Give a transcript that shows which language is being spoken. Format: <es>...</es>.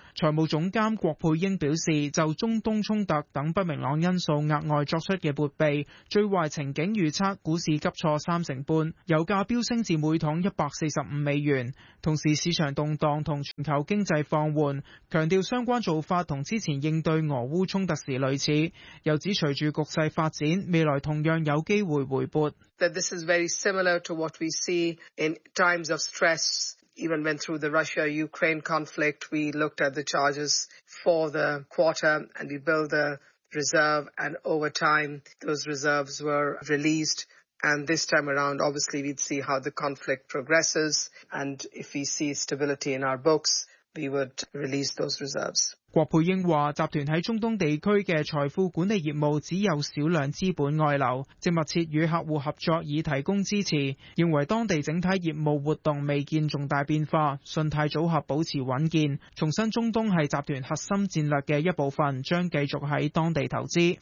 <yue>财务总监郭佩英表示，就中东冲突等不明朗因素额外作出嘅拨备，最坏情景预测股市急挫35%，油价飙升至每桶145美元。同时市场动荡同全球经济放缓，强调相关做法同之前应对俄乌冲突时类似，又指随住局势发展，未来同样有机会回拨。</yue> <en>That this is very similar to what we see in times of stress. Even when through the Russia-Ukraine conflict, we looked at the charges for the quarter and we built the reserve. And over time, those reserves were released. And this time around, obviously, we'd see how the conflict progresses. And if we see stability in our books, we would release those reserves.</en> <yue>郭佩英话：集团喺中东地区嘅财富管理业务只有少量资本外流，正密切与客户合作以提供支持。认为当地整体业务活动未见重大变化，信贷组合保持稳健。重申中东系集团核心战略嘅一部分，将继续喺当地投资。</yue>